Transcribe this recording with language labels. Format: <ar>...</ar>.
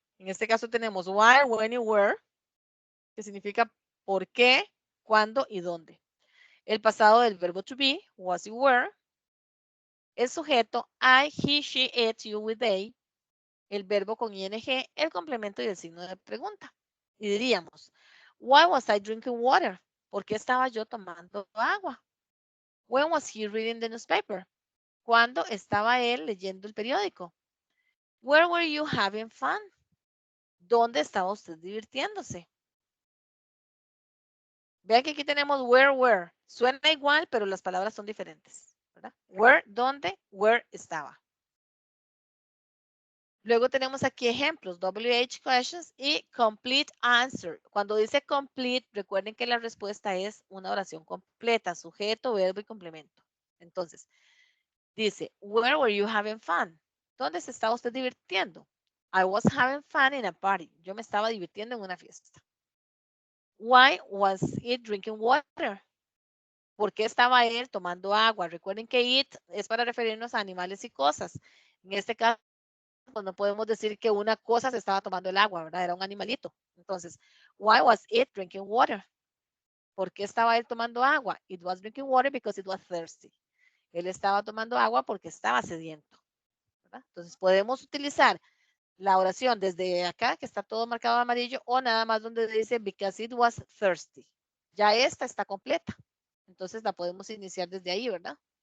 <es>En este caso tenemos why, when y where, que significa por qué, cuándo y dónde. El pasado del verbo to be, was y were. El sujeto, I, he, she, it, you, we, they. El verbo con ing, el complemento y el signo de pregunta. Y diríamos,</es> <en>why was I drinking water?</en> <es>¿Por qué estaba yo tomando agua?</es> <en>When was he reading the newspaper?</en> <es>¿Cuándo estaba él leyendo el periódico?</es> <en>Where were you having fun?</en> <es>¿Dónde estaba usted divirtiéndose? Vean que aquí tenemos where. Suena igual, pero las palabras son diferentes, ¿verdad? Where, ¿dónde? Where estaba. Luego tenemos aquí ejemplos, WH questions y</es> <en>complete answer.</en> <es>Cuando dice complete, recuerden que la respuesta es una oración completa, sujeto, verbo y complemento. Entonces, dice,</es> <en>where were you having fun?</en> <es>¿Dónde se estaba usted divirtiendo?</es> <en>I was having fun in a party.</en> <es>Yo me estaba divirtiendo en una fiesta.</es> <en>Why was it drinking water?</en> <es>¿Por qué estaba él tomando agua? Recuerden que it es para referirnos a animales y cosas. En este caso, pues no podemos decir que una cosa se estaba tomando el agua, ¿verdad? Era un animalito.</es> <en>Entonces, why was it drinking water?</en> <es>¿Por qué estaba él tomando agua?</es> <en>It was drinking water because it was thirsty.</en> <es>Él estaba tomando agua porque estaba sediento, ¿verdad? Entonces, podemos utilizar la oración desde acá, que está todo marcado de amarillo, o nada más donde dice</es> <en>because it was thirsty.</en> <es>Ya esta está completa. Entonces, la podemos iniciar desde ahí, ¿verdad?</es>